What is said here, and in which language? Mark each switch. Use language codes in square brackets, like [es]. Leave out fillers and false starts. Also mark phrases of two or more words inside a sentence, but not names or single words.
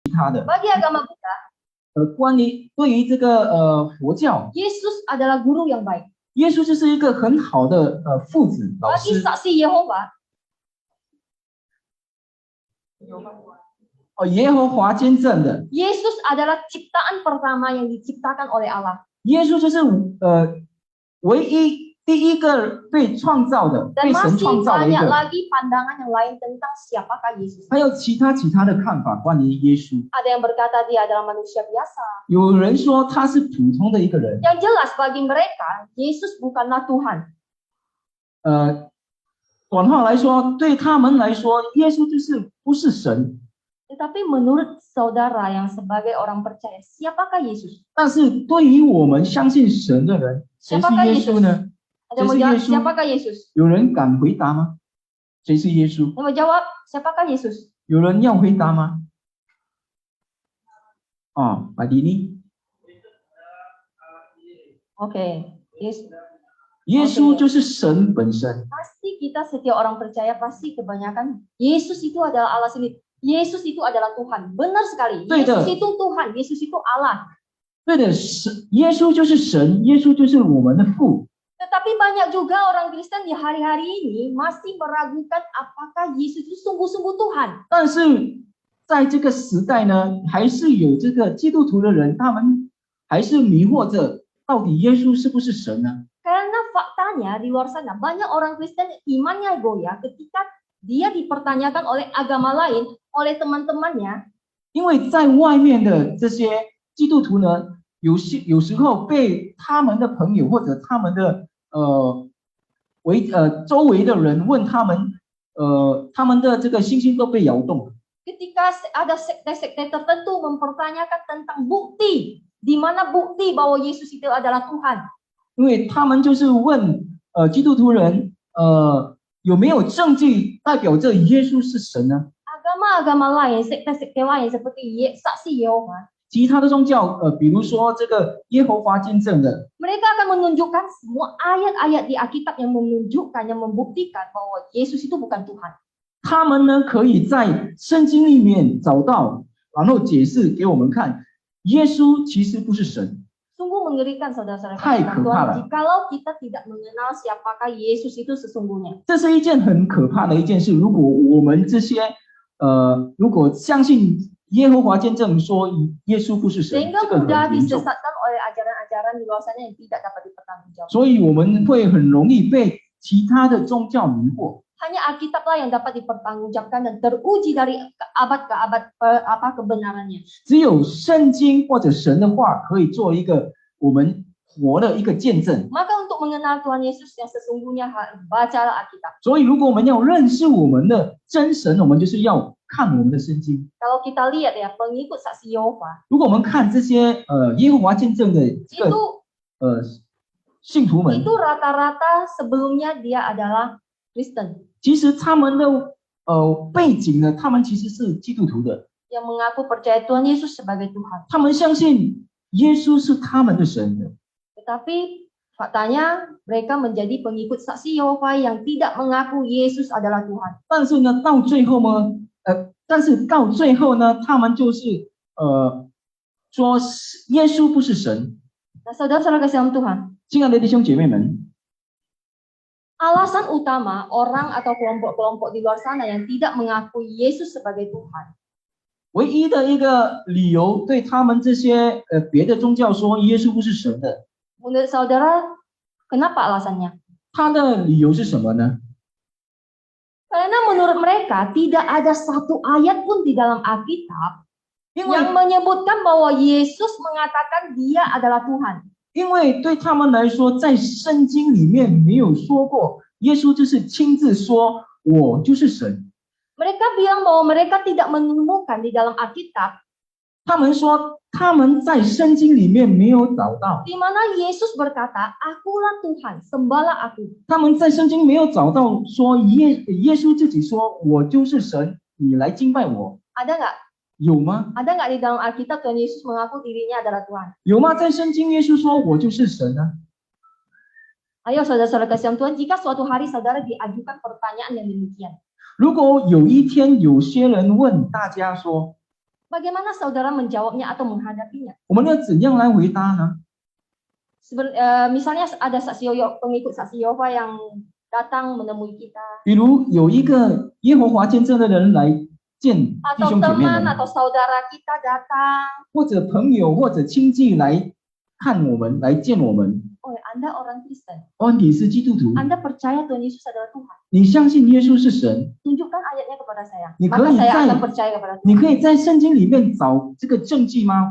[zh] 他的。 [id] Bagi agama Buddha, [zh] 对于这个佛教， [id] Yesus adalah guru yang baik. [zh] 耶稣就是一个很好的父子老 [id] Bagi [zh] 师。 [id] saksi Yehova, [zh] 耶和华见证的， [id] Yesus adalah ciptaan pertama yang diciptakan oleh Allah. [zh] 耶稣就是唯一第一个被创造的， [id] Dan [zh] 被神 [id] masih [zh] 创造的一 [id] banyak [zh] 个。 [id] lagi pandangan yang lain tentang siapakah Yesus. [zh] 还有其他的看法关于耶稣。 [id] Ada yang berkata dia adalah manusia biasa. [zh] 有人说他是普通的一个人。 [id] Yang jelas bagi mereka, Yesus bukanlah Tuhan. [zh] 短话来说，对他们来说，耶稣就是不是神。 [id] Tetapi menurut saudara yang sebagai orang percaya, siapakah Yesus? [zh] 但是对于我们相信神的人，谁是耶稣呢？ [id] Ada yang mau jawab, siapakah Yesus? [zh] 有人敢回答吗？谁是耶稣？ [id] Yang mau jawab, siapakah Yesus? [zh] 有人要回答吗？Pak Dini。 [id] Oke, Yesus. [zh] 耶稣就是神本身。 [id] Pasti kita setiap orang percaya pasti kebanyakan Yesus itu adalah Allah sendiri. Yesus itu adalah Tuhan. Benar sekali. Yesus itu Tuhan. Yesus itu Allah. [zh] 对的，耶稣就是神，耶稣就是我们的父。 [id] Tetapi banyak juga orang Kristen di hari-hari ini masih meragukan apakah Yesus itu sungguh-sungguh Tuhan. [zh] 但是在这个时代呢，还是有这个基督徒的人，他们还是迷惑着，到底耶稣是不是神呢？ [id] Karena faktanya di luar sana banyak orang Kristen imannya goyah ketika dia dipertanyakan oleh agama lain, oleh teman-temannya. [zh] 因为在外面的这些基督徒呢，有时候被他们的朋友或者他们的周围的人问他们，他们的这个信心都被摇动了。 [id] Ketika ada sekte-sekte tertentu mempertanyakan tentang bukti, di mana bukti bahwa Yesus itu adalah Tuhan. [zh] 因为他们就是问基督徒人，有没有证据代表着耶稣是神呢？ [id] Agama-agama lain, sekte-sekte lain seperti saksi Yehova. [zh] 其他的宗教，比如说这个耶和华见证的， [id] Mereka akan menunjukkan semua ayat-ayat di Alkitab yang menunjukkan, yang membuktikan bahwa Yesus itu bukan Tuhan. [zh] 他们呢可以在圣经里面找到，然后解释给我们看，耶稣其实不是神。 [id] Sungguh mengerikan saudara-saudara Hai, Tuhan, jikalau kita tidak mengenal siapakah Yesus itu sesungguhnya. [zh] 这是一件很可怕的一件事。如果我们这些如果相信耶和华见证说耶稣不是神， [id] Sehingga [zh] 这个很 [id] mudah [zh] 严重。 [id] disesatkan oleh ajaran-ajaran di luar sana yang tidak dapat dipertanggungjawabkan. [zh] 所以我们会很容易被其他的宗教迷惑。 [id] Hanya Alkitablah yang dapat dipertanggungjawabkan dan teruji dari abad ke abad kebenarannya. [zh] 只有圣经或者神的话可以做一个我们活的一个见证。 [id] Maka untuk mengenal Tuhan Yesus yang sesungguhnya bacalah Alkitab. [zh] 所以如果我们要认识我们的真神，我们就是要看我们的圣经。 [id] Kalau kita lihat ya pengikut saksi Yehova [zh] 如果我们看这些耶和华见证的这个 [id] itu [zh] 信徒们， [id] itu rata-rata sebelumnya dia adalah Kristen [zh] 其实他们的背景呢，他们其实是基督徒的， [id] yang mengaku percaya Tuhan Yesus sebagai Tuhan. [zh] 他们相信耶稣是他们的神的。 [id] Tetapi faktanya mereka menjadi pengikut saksi Yehova yang tidak mengaku Yesus adalah Tuhan. [zh] 但是到最后呢，他们就是说耶稣不是神。 [id] Nah, saudara-saudara kasih dalam Tuhan, [zh] 亲爱的弟兄姐妹们， [id] alasan utama orang atau kelompok-kelompok di luar sana yang tidak mengakui Yesus sebagai Tuhan [zh] 唯一的一个理由对他们这些别的宗教说耶稣不是神的， [id] menurut saudara, kenapa alasannya? [zh] 他的理由是什么呢？ [id] Karena menurut mereka tidak ada satu ayat pun di dalam Alkitab [zh] 因为 [id] yang menyebutkan bahwa Yesus mengatakan dia adalah Tuhan. [zh] 因为对他们来说，在圣经里面没有说过耶稣就是亲自说我就是神。 [id] Mereka bilang bahwa mereka tidak menemukan di dalam Alkitab [zh] 他们说他们在圣经里面没有找到， [id] di mana Yesus berkata, "Akulah Tuhan, sembahlah aku." [zh] 他们在圣经没有找到说耶稣自己说我就是神，你来敬拜我， [id] Ada nggak? [zh] 有吗？ [id] Ada nggak di dalam Alkitab Tuhan Yesus mengaku dirinya adalah Tuhan? [zh] 有吗？在圣经耶稣说我就是神呢？ [id] Ayo saudara-saudara kasih Tuhan, jika suatu hari saudara diajukan pertanyaan yang demikian, [zh] 如果有一天有些人问大家说， [id] Bagaimana saudara menjawabnya atau menghadapinya? [zh] 我们要怎样来回答呢？ [id] Misalnya ada pengikut saksi Yehova yang datang menemui kita, [zh] 比如有一个耶和华见证的人来见弟 [id] atau [zh] 兄姐妹 [id] teman [zh] 们， [id] atau saudara kita datang. [zh] 或者朋友或者亲戚来看我们，来见我们。 [id] Oh, Anda orang Kristen. [zh] 哦，你是基督徒， [id] Anda percaya Tuhan Yesus adalah Tuhan. [zh] 你相信耶稣是神， [id] Tunjukkan ayatnya kepada saya. [zh] 你 [id] Maka [zh] 可以 [id] saya [zh] 在 [id] akan percaya kepada Tuhan. [zh] 你可以在圣经里面找这个证据吗？